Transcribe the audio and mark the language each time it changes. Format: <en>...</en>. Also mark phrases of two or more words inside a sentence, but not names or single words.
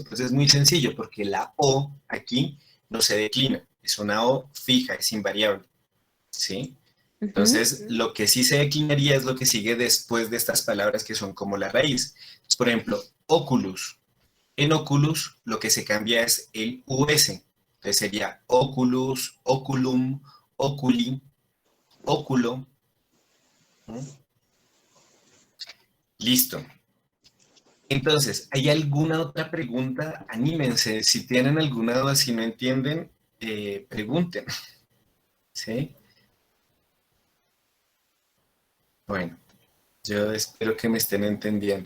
<es>Pues es muy sencillo, porque la O aquí no se declina, es una O fija, es invariable, ¿sí? Ujú. Entonces, lo que sí se declinaría es lo que sigue después de estas palabras que son como la raíz. Entonces, por ejemplo, oculus. En oculus lo que se cambia es el US.</es> <la>Entonces sería oculus, oculum, oculi, óculo.</la> <es>¿Mm? Listo. Entonces, ¿hay alguna otra pregunta? Anímense. Si tienen alguna duda, si no entienden, pregunten. ¿Sí? Bueno, yo espero que me estén entendiendo.</es>